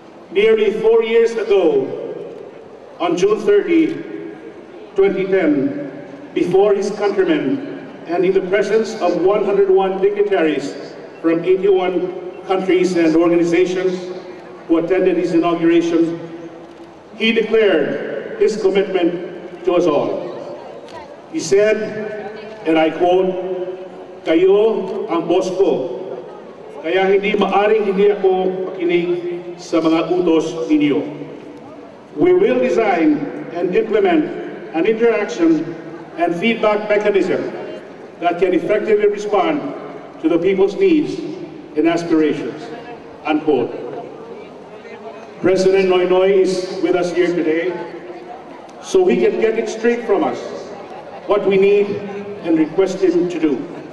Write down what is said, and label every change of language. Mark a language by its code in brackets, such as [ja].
[en] Nearly 4 years ago, on June 30, 2010, before his countrymen and in the presence of 101 dignitaries from 81 countries and organizations who attended his inauguration, he declared his commitment to us all. He said, and I quote, [tl] "Kayo ang boss ko, kaya hindi maaring hindi ako makinig sa mga utos ninyo. [en] We will design and implement an interaction and feedback mechanism that can effectively respond to the people's needs and aspirations." Unquote. President Noynoy is with us here today, so he can get it straight from us what we need and request him to do.